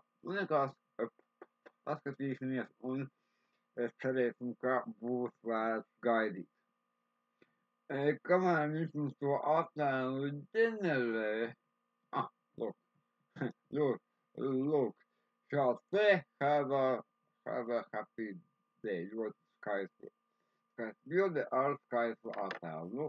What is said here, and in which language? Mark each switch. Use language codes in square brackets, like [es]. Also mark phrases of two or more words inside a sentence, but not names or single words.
[lv] Nekās paskatīsimies un cerēsim, ka būs vērts gaidīt. Kamēr viņš mums to attēlu ģenerē, look, šāds te [en] have a happy day, [lv] ļoti skaistu bildi ar skaistu attēlu.